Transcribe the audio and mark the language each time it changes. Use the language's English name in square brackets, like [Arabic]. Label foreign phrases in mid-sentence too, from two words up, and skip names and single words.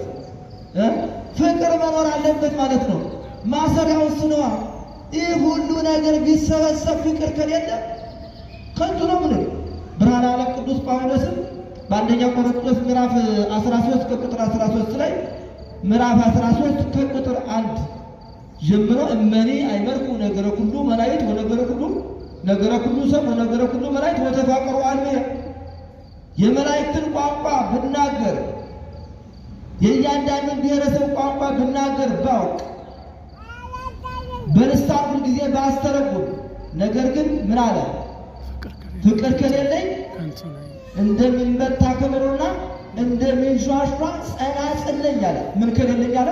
[Amharic] ፍቅር መኖር አለበት ማለት ነው። ማሰሪያው እሱ ነዋ። ይህ ሁሉ ነገር ቢሰበሰብ ፍቅር ከሌለ ከንቱ ነው። ምን ብርሃነ ዓለም ቅዱስ ጳውሎስም በአንደኛ ቆሮንቶስ ምዕራፍ 13 ከቁጥር 13 ላይ ምዕራፍ 13 ከቁጥር 1 ጀምሮ [Geez] እመኒ አይመርኩ ነገረ ኩሉ መላእክት ወነገረ ኩሉ ነገረ ኩሉ ሰብ ወነገረ ኩሉ መላእክት ወተፋቀሩ [Amharic] አልሜ የመላእክትን ቋንቋ ብናገር የእያንዳንዱን ብሔረሰብ ቋንቋ ብናገር ባውቅ በልሳን ሁል ጊዜ ባስተረጉም ነገር ግን ምን አለ? ፍቅር ከሌለኝ እንደሚመታ ከበሮና እንደሚንሿሿ ጸናጽል ነኝ አለ። ምን ከሌለኝ አለ?